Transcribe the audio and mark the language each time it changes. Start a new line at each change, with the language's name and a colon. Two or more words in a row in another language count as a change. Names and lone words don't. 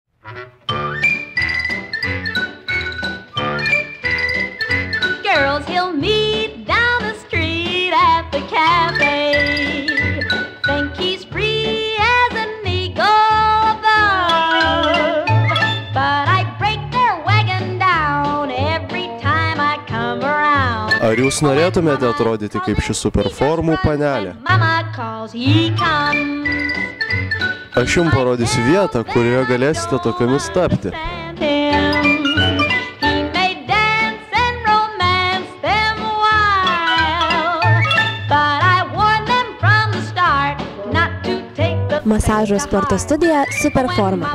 English: Girls he'll meet down the street at the cafe. Think he's free as an eagle above. But I break their wagon down every time I come around.
Lithuanian: Ar jūs norėtumėte atrodyti kaip ši superformų panelė?
English: Mama calls, he comes.
Lithuanian: Aš jums parodysiu vietą, kurioje galėsite tokiamis tapti. Masažo sporto studija Superforma.